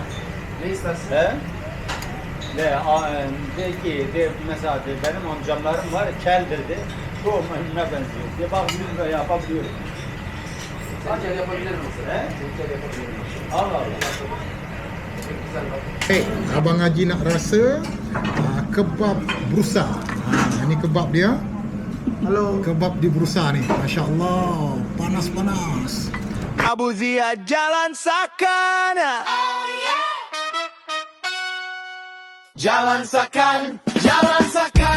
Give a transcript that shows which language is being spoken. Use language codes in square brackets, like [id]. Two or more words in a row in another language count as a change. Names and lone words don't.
[tr] Ne istersin? He? De ki, mesela de, benim amcamlarım var, keldir de. Çoğu maymuna benziyor. De bak biz de yapabiliyoruz. Sadece yapabilirim mesela. He? Sadece yapabilirim. Allah Allah. Çok güzel bak. [ms] Hey, Abang Haji nak rasa kebab Brusa. Ini kebab dia. Halo. Kebab di Brusa ni. Masya Allah, panas-panas. Abu Zia Jalan Sakana. Jalan Sakan, Jalan Sakan.